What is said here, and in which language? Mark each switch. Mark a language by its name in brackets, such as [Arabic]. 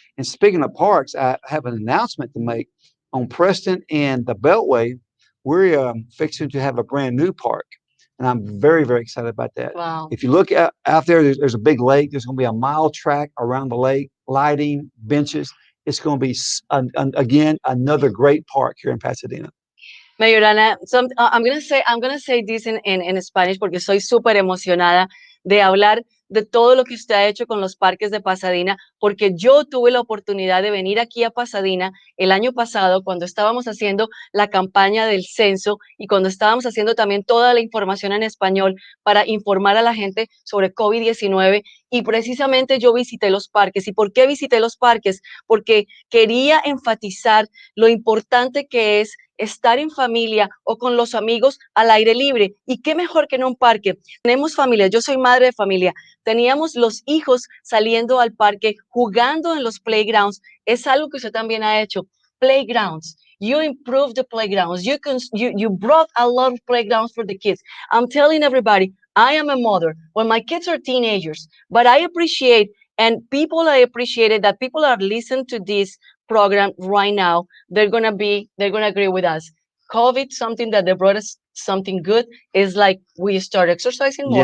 [English] And speaking of parks, I have an announcement to make. On Preston and the Beltway, we're fixing to have a brand new park, and I'm very excited about that. Wow. If you look out there, there's a big lake. There's going to be a mile track around the lake, lighting, benches. It's going to be again another great park here in Pasadena. [Spanish] Mayorana, [English] I'm gonna say this [Spanish] en Spanish porque soy súper emocionada de hablar de todo lo que usted ha hecho con los parques de Pasadena, porque yo tuve la oportunidad de venir aquí a Pasadena el año pasado cuando estábamos haciendo la campaña del censo y cuando estábamos haciendo también toda la información en español para informar a la gente sobre COVID-19, y precisamente yo visité los parques. ¿Y por qué visité los parques? Porque quería enfatizar lo importante que es estar en familia o con los amigos al aire libre. Y qué mejor que en un parque. Tenemos familia, yo soy madre de familia, teníamos los hijos saliendo al parque, jugando en los playgrounds. Es algo que usted también ha hecho. [English] Playgrounds. You improved the playgrounds. You brought a lot of playgrounds for the kids. I'm telling everybody, I am a mother. Well, my kids are teenagers, but I appreciate, and I appreciated that people are listening to this program right now. They're gonna agree with us. COVID, something that they brought us something good, is like we start exercising more.